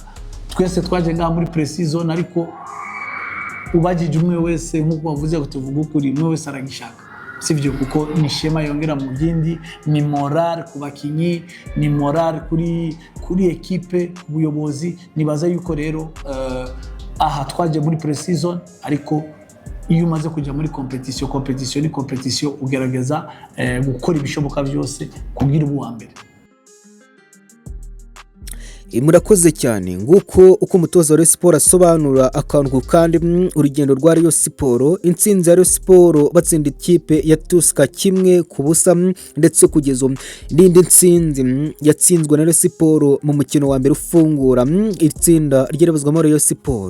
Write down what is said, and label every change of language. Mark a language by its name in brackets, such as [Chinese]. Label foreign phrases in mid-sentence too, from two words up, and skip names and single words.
[Rundi] Twese twaje ngaha muri pre-season, ariko ubagije umwe wese nkuko bavuze ngo tuvuga ukuri, umwe wese aragishaka, sivyo? Kuko ni shema yongera mu byindi, ni moral ku bakinyi, ni moral kuri equipe, ubuyobozi. Nibaza yuko rero aha twaje muri pre-season, ariko iyo umaze kujya muri competition ugerageza gukora ibishoboka byose kugira uwa mbere. Murakoze cyane. [Kinyarwanda] Nguko uko umutoza wa Rayon Sport asobanura akantu kandi urugendo rwa Rayon Sport, intsinzi ya Rayon Sport batsinda ikipe ya Tuska 1-0, ndetse kugeza n'indi ntsinzi yatsinzwe na Rayon Sport mu mukino wa mbere ufungura itsinda ry'irabazwamo Rayon Sport.